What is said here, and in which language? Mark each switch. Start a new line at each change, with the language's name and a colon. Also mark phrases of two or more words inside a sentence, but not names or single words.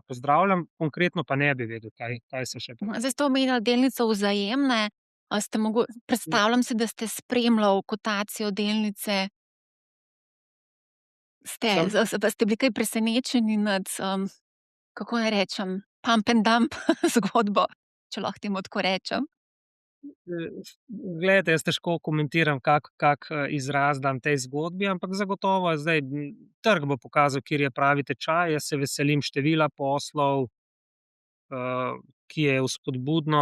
Slovenian: Pozdravljam, konkretno pa ne bi vedel, kaj se še pripravlja. Zdaj ste omenjali delnico Vzajemne. Predstavljam si, da ste spremljali kotacijo delnice. Ste bili kaj presenečeni nad, kako naj rečem,
English: pump and dump
Slovenian: zgodbo, če lahko temu tako rečem? Glejte, jaz težko komentiram, kak izraz dam tej zgodbi, ampak zagotovo zdaj trg bo pokazal, kjer je pravi tečaj. Jaz se veselim števila poslov, ki je vzpodbudno.